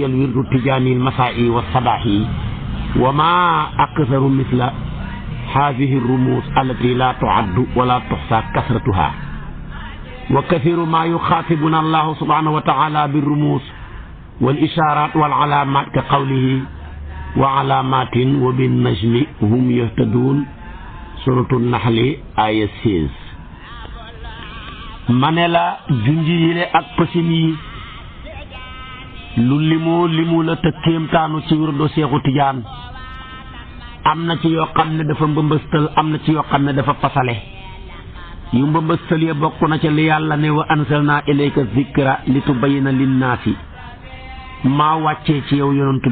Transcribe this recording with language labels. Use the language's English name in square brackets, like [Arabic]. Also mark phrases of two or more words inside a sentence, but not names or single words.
[Arabic] الورد التجاني المسائي والصباحي وما أكثر مثل هذه الرموز التي لا تعد ولا تحصى كثرتها وكثير ما يخاطبنا الله سبحانه وتعالى بالرموز والإشارات والعلامات كقوله وعلامات وبالنجم هم يهتدون سورة النحل آية [Wolof] 16 manela junji yile ak pësin yi lu limu la te kéemtaanu ci wirdo Seexu Tijaan am na ci yoo xam ne dafa mbëmbëstal am na ci yoo xam ne dafa pasale yu mbëmbëstal ya bokk na ca li yàlla ne [Arabic] وأنزلنا إليك الذكر لتبين للناس [Wolof] maa wàccee ci yow yonantu